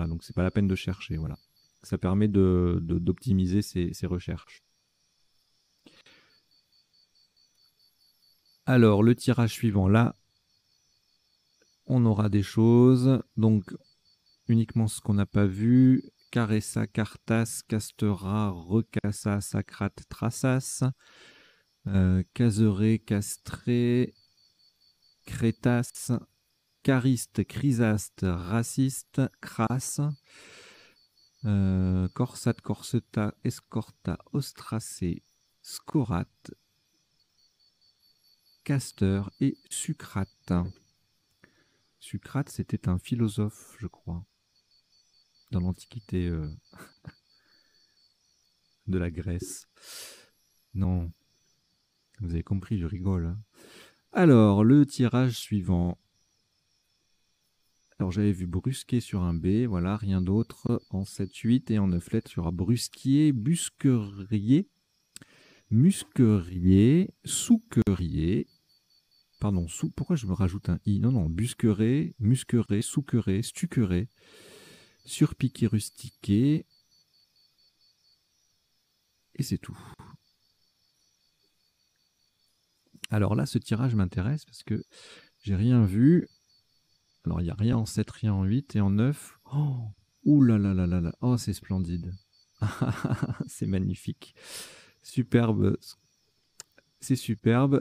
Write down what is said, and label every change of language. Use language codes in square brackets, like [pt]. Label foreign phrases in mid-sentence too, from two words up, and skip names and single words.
[fr] Donc c'est pas la peine de chercher. Voilà. Ça permet d'optimiser ces recherches. Alors le tirage suivant, là, on aura des choses. Donc uniquement ce qu'on n'a pas vu. Caressa, Cartas, Castera, Recassa, Sacrate, Trassas. Caseré, Castré, Crétas, Chariste, Chrysaste, Raciste, Crasse, Corsat, Corseta, Escorta, Ostracé, Scorate, Casteur et Sucrate. Sucrate, c'était un philosophe, je crois, dans l'Antiquité de la Grèce. Non, vous avez compris, je rigole. Hein. Alors, le tirage suivant. Alors, j'avais vu brusquer sur un B, voilà, rien d'autre. En 7, 8 et en 9 lettres, il y aura brusquier, busquerier, musquerier, souquerier. Pardon, pourquoi je me rajoute un i? Non, non, busqueré, musqueré, souqueré, stuqueré, surpiqué, rustiqué. Et c'est tout. Alors là, ce tirage m'intéresse parce que j'ai rien vu. Alors, il n'y a rien en 7, rien en 8 et en 9. Oh, ouh là là là là là. Oh, c'est splendide. C'est magnifique. Superbe. C'est superbe.